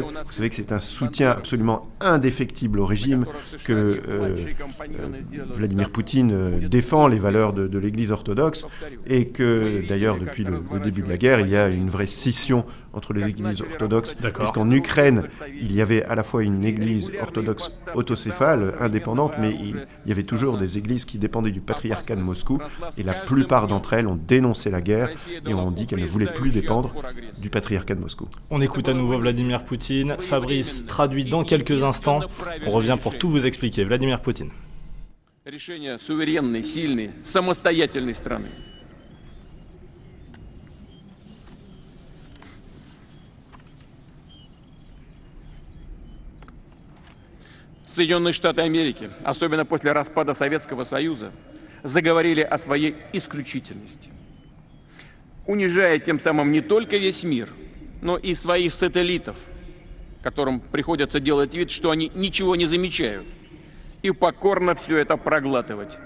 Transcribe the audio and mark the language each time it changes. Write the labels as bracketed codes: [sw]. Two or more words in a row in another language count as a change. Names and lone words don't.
[fr] Vous savez que c'est un soutien absolument indéfectible au régime, que Vladimir Poutine défend les valeurs de l'Église orthodoxe, et que d'ailleurs depuis le début de la guerre, il y a une vraie scission entre les églises orthodoxes, puisqu'en Ukraine, il y avait à la fois une église orthodoxe autocéphale, indépendante, mais il y avait toujours des églises qui dépendaient du patriarcat de Moscou, et la plupart d'entre elles ont dénoncé la guerre et ont dit qu'elles ne voulaient plus dépendre du patriarcat de Moscou. On écoute à nouveau Vladimir Poutine. Fabrice traduit dans quelques instants. On revient pour tout vous expliquer. Vladimir Poutine. [ru] Решение суверенной, сильной, самостоятельной страны. Соединенные Штаты Америки, особенно после распада Советского Союза, заговорили о своей исключительности, унижая тем самым не только весь мир, но и своих сателлитов, которым приходится делать вид, что они ничего не замечают, и покорно все это проглатывать.